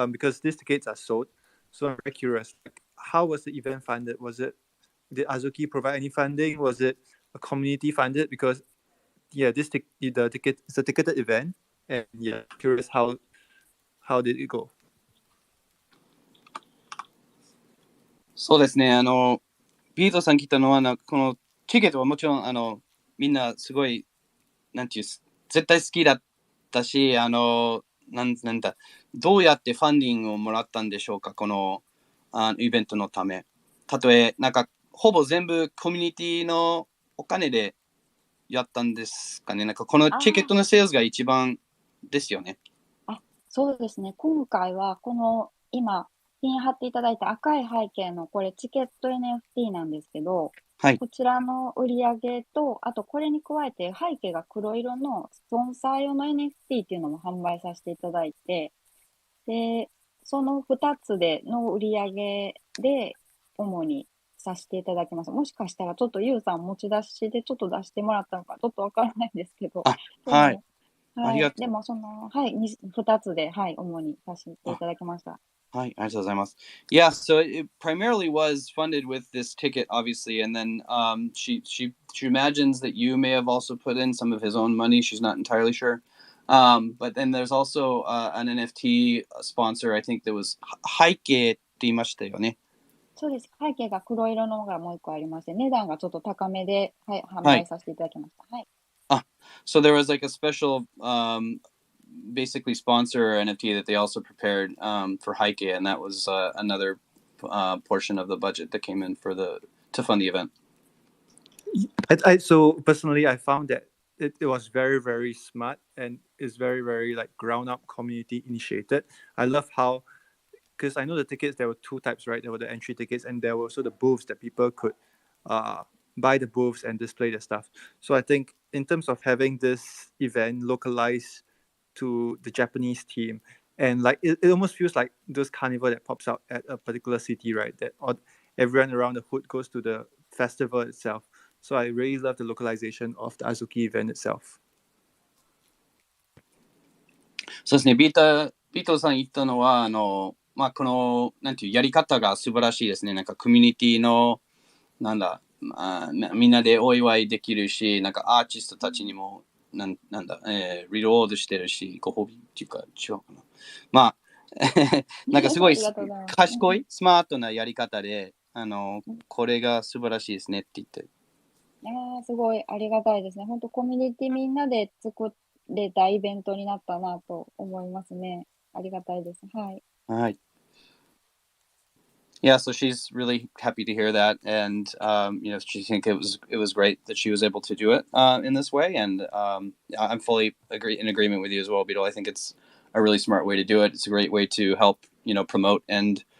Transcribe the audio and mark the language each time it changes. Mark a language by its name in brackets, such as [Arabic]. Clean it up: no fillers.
[English] Because these tickets are sold, so I'm very curious. Like, how was the event funded? Did Azuki provide any funding? Was it a community funded? Because the ticket it's a ticketed event, and yeah, curious how did it go? [Japanese] そうですね。ビートさん来たのはこのチケットはもちろんみんなすごいなんていう絶対好きだったしなんだどうやってファンディングをもらったんでしょうか、このイベントのため。たとえなんかほぼ全部コミュニティのお金でやったんですかね。なんかこのチケットのセールスが一番ですよね。そうですね。今回はこの今ピン貼っていただいた赤い背景のこれチケット NFT なんですけど、はい、こちらの売り上げと、あとこれに加えて背景が黒色のスポンサー用の NFT っていうのも販売させていただいて、で、その2つの売り上げで主にさせていただきます。もしかしたらちょっとユウさん持ち出しでちょっと出してもらったのかちょっとわからないんですけど。はい。はい。でも2つで、はい、主にさせていただきました。はい、ありがとうございます。 [English] Yeah, so it primarily was funded with this ticket, obviously, and then she imagines that you may have also put in some of his own money. She's not entirely sure. But then there's also an NFT sponsor, I think that was [Japanese] 背景って言いましたよね。そうです。背景が黒色のがもう一個ありまして、値段がちょっと高めで、はい、販売させていただきました。はい。 [English] So there was like a special basically sponsor NFT that they also prepared for Heike, and that was another portion of the budget that came in to fund the event. So personally, I found that it was very, very smart and is very, very like ground up community initiated. I love how, because I know the tickets, there were two types, right? There were the entry tickets and there were also the booths that people could buy the booths and display their stuff. So I think in terms of having this event localized to the Japanese team, and like it almost feels like those carnival that pops out at a particular city, right? That everyone around the hood goes to the festival itself. So I really love the localization of the Azuki event itself. [Japanese] そうですね。ビートさん言ったのはこのなんていうやり方が素晴らしいですね。なんかコミュニティのみんなでお祝いできるし、なんかアーティストたちにもリロードしてるし、ご褒美っていうか違うかな。まあなんかすごい賢いスマートなやり方でこれが素晴らしいですねって言って。すごいありがたいですね。本当コミュニティみんなで作れたイベントになったなと思いますね。ありがたいです。はい。はい。 [English] Yeah, so she's really happy to hear that, and she think it was great that she was able to do it in this way, and I'm fully in agreement with you as well, Beetle. I think it's a really smart way to do it. It's a great way to help promote and